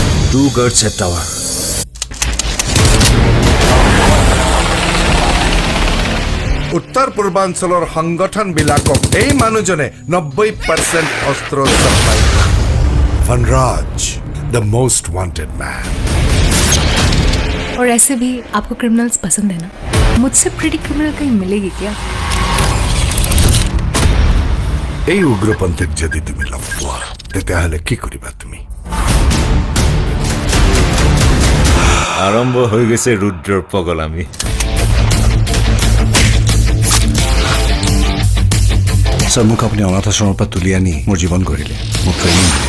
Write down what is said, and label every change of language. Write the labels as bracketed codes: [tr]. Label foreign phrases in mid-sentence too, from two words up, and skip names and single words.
[en] 2 guards at tower. [as] উত্তৰ পূৰ্বাঞ্চলৰ সংগঠনবিলাকক এই মানুহজনে 90% অস্ত্ৰ চাপ্লাই কৰে। [en] Vanraj, the most wanted man. [hi] और ऐसे भी आपको क्रिमिनल्स पसंद है ना? मुझसे [en] pretty criminal [hi] कहीं मिलेगी क्या? [as] এই উগ্ৰপন্থীক যদি তুমি লগ পোৱা তেতিয়াহ'লে কি কৰিবা তুমি? আৰম্ভ হৈ গৈছে ৰুদ্ৰৰ পগলামি। স্যার মোক আপনি অনাথ আশ্রমৰ পৰা তুলি আনি মোৰ জীৱন গঢ়িলে, মোক ট্ৰেইনিং দিলে।